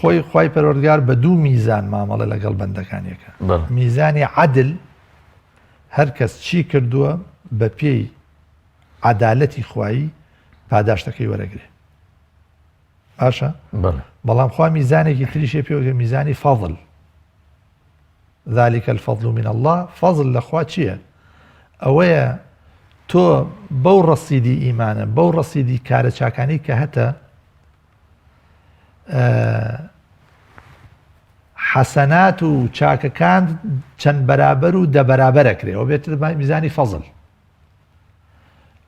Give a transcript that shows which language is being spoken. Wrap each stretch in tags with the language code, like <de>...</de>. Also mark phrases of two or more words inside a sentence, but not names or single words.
<ckb>خۆی خوای پەروەردگار بە دوو میزان مامەڵە لەگەڵ بەندەکانیەکە میزانی عەدل هەر کەس چی کردووە بە پێی عەدالەتی خوایی پاداشتەکەی وەرەگرێ باشە بەڵام خوا میزانێکی تریشێ پێوە میزانی فەضل</ckb> <ar>ذلك الفضل من الله</ar> <ckb>فضل لەخوا چییە ئەوەیە تۆ بەو ڕەسیدی ئیمانە بەو ڕەسیدی کارە چاکانی کە هەتە حەسەنات و چاکەکان چەند بەرابەر و دەبەرابەرەکرێ ئەو بێتە میزانی فەضل</ckb>